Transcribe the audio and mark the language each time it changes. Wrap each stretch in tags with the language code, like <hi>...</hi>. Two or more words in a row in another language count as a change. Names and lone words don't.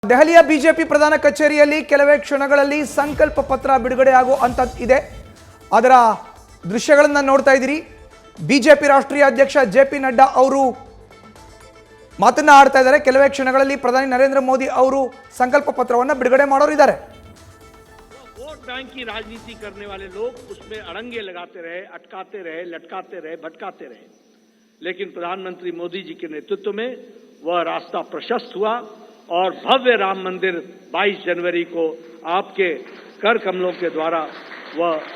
<kn>ದೆಹಲಿಯ ಬಿಜೆಪಿ ಪ್ರಧಾನ ಕಚೇರಿಯಲ್ಲಿ ಕೆಲವೇ ಕ್ಷಣಗಳಲ್ಲಿ ಸಂಕಲ್ಪ ಪತ್ರ ಬಿಡುಗಡೆ ಆಗುವಂತ ಇದೆ. ಅದರ ದೃಶ್ಯಗಳನ್ನು ನೋಡ್ತಾ ಇದ್ದೀರಿ. ಬಿಜೆಪಿ ರಾಷ್ಟ್ರೀಯ ಅಧ್ಯಕ್ಷ ಜೆಪಿ ನಡ್ಡಾ ಅವರು ಮಾತನ್ನ ಆಡ್ತಾ ಇದ್ದಾರೆ. ಕೆಲವೇ ಕ್ಷಣಗಳಲ್ಲಿ ಪ್ರಧಾನಿ ನರೇಂದ್ರ ಮೋದಿ ಅವರು ಸಂಕಲ್ಪ ಪತ್ರವನ್ನು ಬಿಡುಗಡೆ ಮಾಡೋರಿದ್ದಾರೆ.</kn> <hi>वोट बैंक की राजनीति करने वाले लोग उसमें अड़ंगे लगाते रहे, अटकाते रहे, लटकाते रहे, भटकाते रहे, लेकिन प्रधानमंत्री मोदी जी के नेतृत्व में वह रास्ता प्रशस्त हुआ और भव्य राम मंदिर 22 जनवरी को आपके कर कमलों के द्वारा वह</hi>